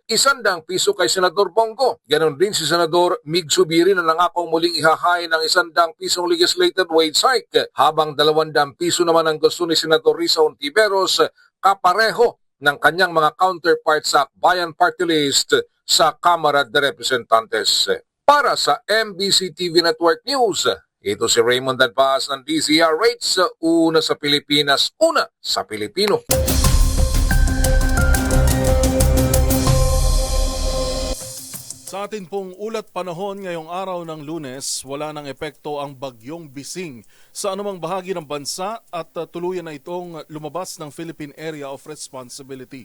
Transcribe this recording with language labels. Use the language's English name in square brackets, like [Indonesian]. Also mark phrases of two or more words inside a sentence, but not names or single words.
[Filipino] 100 piso kay Senador Bongo. Ganon din si Senador Mig Subiri na nangakong muling ihahain ng 100 pisong [English] legislated wage hike, [Filipino] habang 200 piso naman ang gusto ni Senador Risa Hontiveros, kapareho ng kanyang mga counterparts sa Bayan Party List sa Kamara de Representantes. Para sa MBC TV Network News, ito si Raymond Dadpaas ng DZRH, una sa Pilipinas, una sa Pilipino. Sa atin pong ulat panahon ngayong araw ng Lunes, wala ng epekto ang bagyong Bising sa anumang bahagi ng bansa at tuluyan na itong lumabas ng Philippine Area of Responsibility.